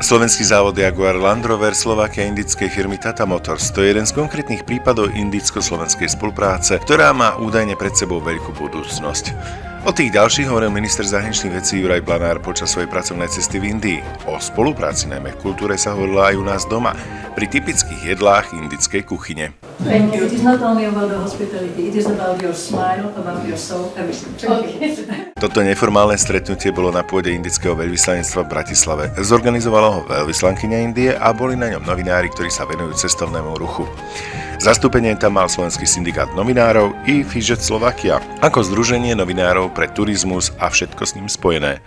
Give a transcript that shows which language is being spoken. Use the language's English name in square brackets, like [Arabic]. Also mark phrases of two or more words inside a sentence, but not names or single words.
[Slovak] Slovenský závod Jaguar Land Rover Slovakia indickej firmy Tata Motors to je jeden z konkrétnych prípadov indicko-slovenskej spolupráce, ktorá má údajne pred sebou veľkú budúcnosť. O tých ďalších hovoril minister zahraničných vecí Juraj Blanár počas svojej pracovnej cesty v Indii. O spolupráci najmä v kultúre sa hovorilo aj u nás doma, pri typických jedlách indickej kuchyne. [English] Thank you. It is not only about the hospitality, it is about your smile, about your soul, everything. Okay. [Slovak] Toto neformálne stretnutie bolo na pôde indického veľvyslanectva v Bratislave. Zorganizovalo ho veľvyslankyňa Indie a boli na ňom novinári, ktorí sa venujú cestovnému ruchu. Zastúpenie tam mal Slovenský syndikát novinárov i Fidget Slovakia ako združenie novinárov pre turizmus a všetko s ním spojené.